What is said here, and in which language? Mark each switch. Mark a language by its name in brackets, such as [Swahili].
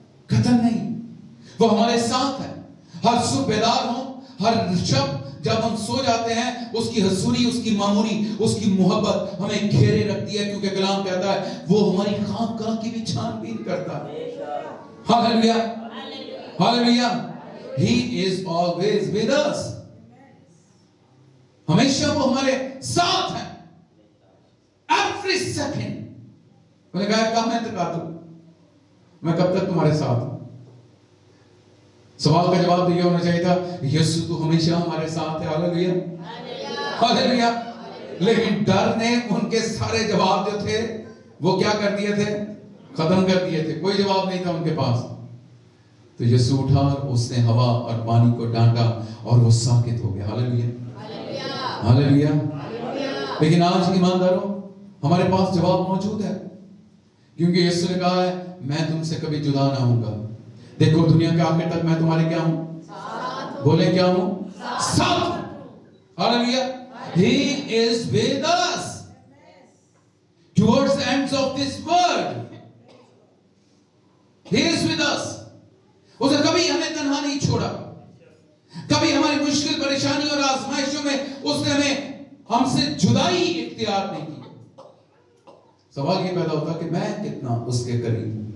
[Hindi] कतई नहीं, वो हमारे साथ है। हर सुबह बेदार हो, हर शब जब हम सो जाते हैं, उसकी हसूरी, उसकी मामूरी, उसकी मोहब्बत हमें घेरे रखती है, क्योंकि कलाम कहता है वो हमारी खामगाह की भी छानबीन करता है। Hallelujah, hallelujah. [English] He is always with us, [Hindi] हमेशा वो हमारे साथ है, [English] every second। [Hindi] मैंने कहा कब मैं तक दूं, मैं कब तक तुम्हारे साथ हूं? सवाल का जवाब तो ये होना चाहिए था, यीशु तो हमेशा हमारे साथ है। Hallelujah, hallelujah. लेकिन डर ने उनके सारे जवाब जो थे वो क्या कर दिए थे? खत्म कर दिए थे। कोई जवाब नहीं था उनके पास। तो यीशु उठा और उसने हवा और पानी को डांटा और वो साकित हो गया। Hallelujah, hallelujah. लेकिन आज ईमानदारों, हमारे पास जवाब मौजूद है, क्योंकि यीशु ने कहा है मैं तुमसे कभी जुदा ना होऊंगा। देखो दुनिया के आखिर तक मैं तुम्हारे क्या हूं? बोले क्या हूं? साथ। Hallelujah. [English] He is with us towards the ends of this world. He is with us. [Hindi] उसने कभी हमें तन्हा नहीं छोड़ा, कभी हमारी मुश्किल परेशानी और आजमाइशों में उसने हमसे जुदाई इख्तियार नहीं की। सवाल ये पैदा होता कि मैं कितना उसके करीब।